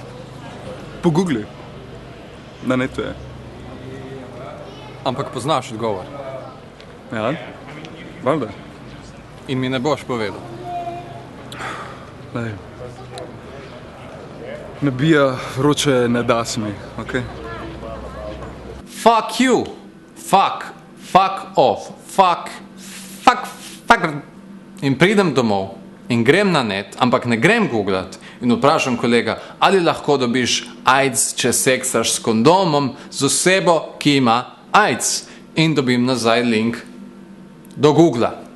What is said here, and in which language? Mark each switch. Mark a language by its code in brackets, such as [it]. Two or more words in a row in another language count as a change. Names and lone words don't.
[sl] Pogoogli. Na netu je. Ampak poznaš odgovor. Ja, valjda. In mi ne boš povedal. Lej. Nabija vroče ne da se mi, okej? [en] Fuck you. Fuck off. Fuck. [sl] In pridem domov in grem na net, ampak ne grem googlat in vprašam kolega, ali lahko dobiš AIDS, če seksaš s kondomom z osebo, ki ima AIDS. In dobim nazaj link do Googla.